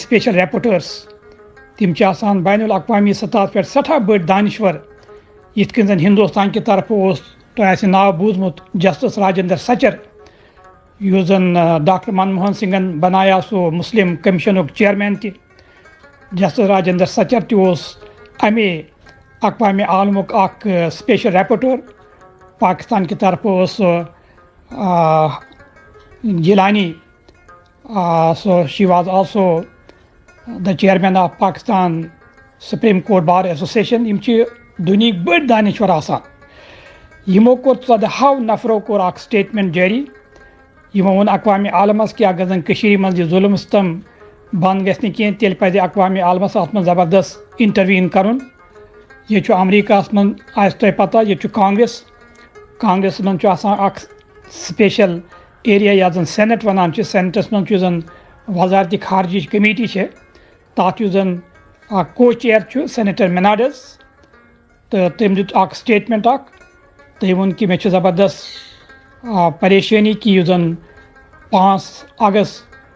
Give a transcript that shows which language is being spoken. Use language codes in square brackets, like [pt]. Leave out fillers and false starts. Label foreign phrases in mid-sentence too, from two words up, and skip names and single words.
[ks] سپیشل ریپوٹٲرٕس تِم چھِ آسان بین الاقوامی سطحس پٮ۪ٹھ سٮ۪ٹھاہ بٔڑۍ دانشور یِتھ کٔنۍ زن ہندوستان کہِ طرفہٕ اوس تۄہہِ آسہِ ناو بوٗزمُت جسٹس راجندر سچر یُس زن ڈاکٹر منموہن سنگھن بنایا سُہ مسلم کمیشنُک چیئرمین تہِ جسٹس راجندر سچر تہِ اوس امے اقوامِ عالمُک اکھ [en] special rapporteur [ks] پاکستان کہِ طرفہٕ اوس سُہ جیلانی [en] so she was also the chairman of Pakistan Supreme Court Bar Association [ks] یِم چھِ دُنہِکۍ بٔڑۍ دانشور آسان یِمو کوٚر 14 نفرو کوٚر اکھ سٹیٹمنٹ جٲری یِمو ووٚن اقوامِ عالمس کہِ اگر زن کٔشیٖرِ منٛز یہِ ظُلم ستم بنٛد گژھِ نہٕ کینٛہہ تیٚلہِ پزِ اقوامِ عالمس اتھ منٛز زبردست انٹرویٖن کرُن ییٚتہِ چھُ امریکہس منٛز آسہِ تۄہہِ پتہ ییٚتہِ چھُ کانگریسس منٛز چھُ آسان اکھ [en] special area [ks] یتھ زن سینٹ ونان چھِ سینٹس منٛز چھُ یُس زن وزارتِ خارجٕچ کمیٹی چھِ تتھ یُس زن اکھ کو چیر چھُ سینیٹر مناڈس تہٕ تٔمۍ دیُت اکھ سٹیٹمنٹ اکھ تٔمۍ ووٚن کہِ مےٚ چھِ زبردست پریشٲنی کہِ یُس زن 5 اگست